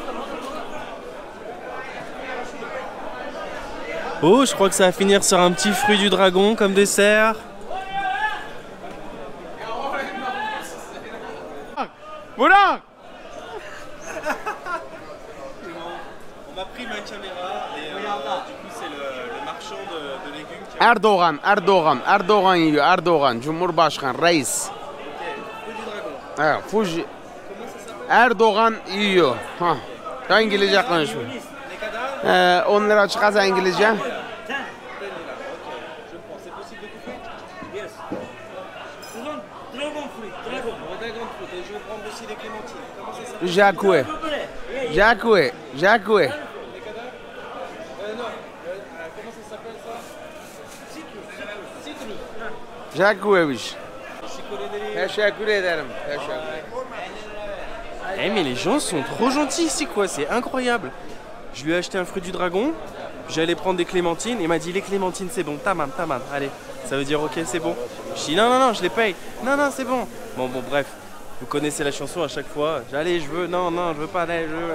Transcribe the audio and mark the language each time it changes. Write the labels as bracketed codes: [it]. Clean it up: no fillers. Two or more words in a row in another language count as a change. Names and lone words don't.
[fr] Oh, je crois que ça va finir sur un petit fruit du dragon comme dessert. Voilà. On m'a pris ma caméra et du coup c'est le marchand de légumes qui a... [tr] Erdoğan yiyor. Erdoğan, Cumhurbaşkanı, reis. [fr] Fruit du dragon. [tr] Evet, Fuji. Erdoğan yiyor. Ha. Ya İngilizce konuşuyor. 10 lira çıkarsa İngilizce. Jacoué. Jacoué. Jacoué. Jacoué'miş. Teşekkür ederim. [fr] Eh mais les gens sont trop gentils ici quoi, c'est incroyable. Je lui ai acheté un fruit du dragon, j'allais prendre des clémentines, il m'a dit les clémentines c'est bon, tamam, allez. Ça veut dire ok c'est bon. Je dis non, je les paye. Non, c'est bon. Bon, bref, vous connaissez la chanson à chaque fois. Allez, je veux, non, je veux pas, allez, je veux.